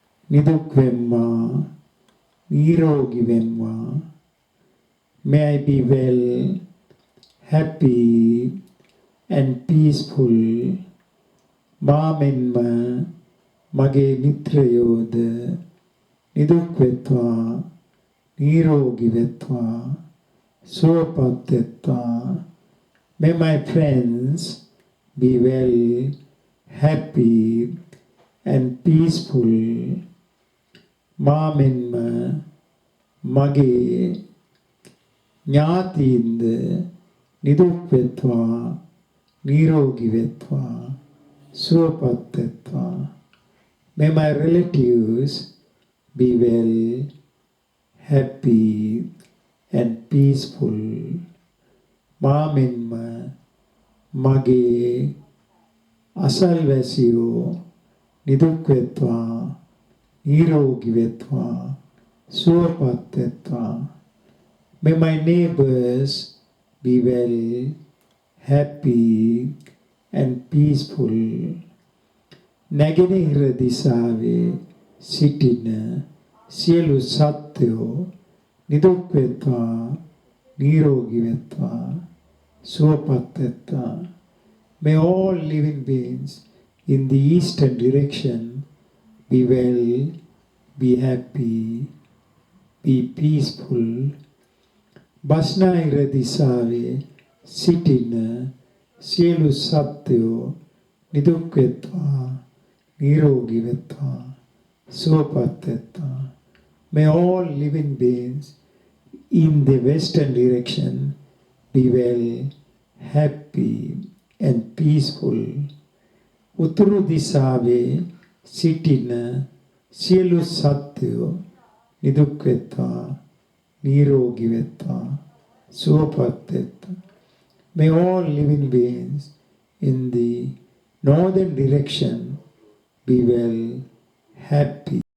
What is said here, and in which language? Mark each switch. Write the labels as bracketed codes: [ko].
[si] නිදුක් වෙම්වා නිරෝගී වෙම්වා [en] may I be well happy and peaceful [si] මාමෙන්ම මගේ මිත්‍රයෝද නිදුක් වෙත්වා නිරෝගී වෙත්වා සුවපත් වෙත්වා. [en] May my friends be well, happy and peaceful. [si] මාමෙන්ම මගේ ඥාතීන්ද නිදුක් වෙත්වා නිරෝගී වෙත්වා සුවපත් වෙත්වා. [en] May my relatives be well, happy and peaceful. [si] මාමෙන්ම මගේ අසල්වැසියෝ නිදුක් වෙත්වා නිරෝගී වෙත්වා සුවපත් වෙත්වා. [en] May my neighbors be well, happy and peaceful. [si] නැගෙනහිර දිසාවේ සිටින සියලු සත්වයෝ නිදුක් වෙත්වා නිරෝගී වෙත්වා සුවපත් වෙත්වා. [en] May all living beings in the eastern direction be well, be happy, be peaceful. [si] බස්නාහිර දිසාවේ සිටින සියලු සත්වයෝ නිදුක් වෙත්වා, නිරෝගී වෙත්වා, සුවපත් වෙත්වා. [en] May all living beings in the western direction be well, happy and peaceful. [si] උතුරු දිසාවේ සිටින සියලු සත්වයෝ නිදුක් වෙත්වා, නිරෝගී වෙත්වා, සුවපත් වෙත්වා. [en] May all living beings in the northern direction be well, happy